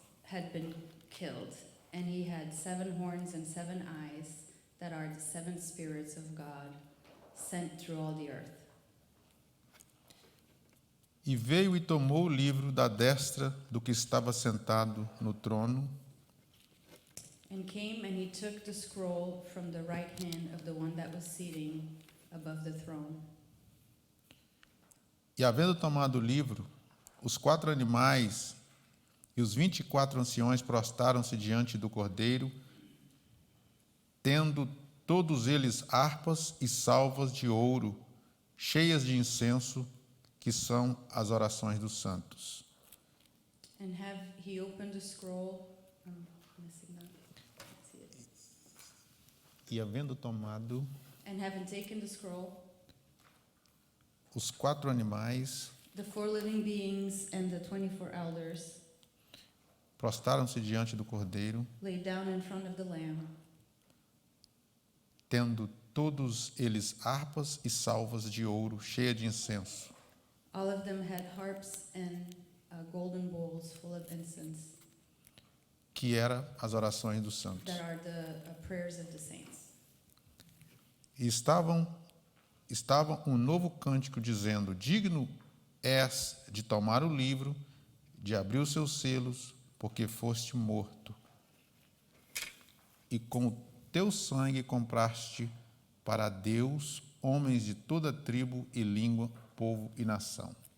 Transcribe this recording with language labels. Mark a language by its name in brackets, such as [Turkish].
[English] had been killed, and he had 7 horns and 7 eyes, that are the 7 spirits of God, sent through all the earth. [Portuguese] E veio e tomou o livro da destra do que estava sentado no trono, [English] And came and he took the scroll from the right hand of the one that was sitting above the throne. [Portuguese] e havendo tomado o livro, os 4 animais e os 24 anciões prostraram-se diante do Cordeiro, tendo todos eles harpas e salvas de ouro, cheias de incenso, que são as orações dos santos. [English] And he opened the scroll. Missing that. Can't see it. [Portuguese] E havendo tomado [English] And having taken the scroll, [Portuguese] os 4 animais, [English] the 4 living beings and the 24 elders [Portuguese] prostraram-se diante do Cordeiro, [English] laid down in front of the Lamb, [Portuguese] tendo todos eles harpas e salvas de ouro, cheias de incenso, [English] all of them had harps and golden bowls full of incense, [Portuguese] que era as orações dos santos. [English] that are the prayers of the saints. [Portuguese] E estavam um novo cântico dizendo: digno és de tomar o livro, de abrir os seus selos, porque foste morto. E com o teu sangue compraste para Deus homens de toda tribo e língua, povo e nação.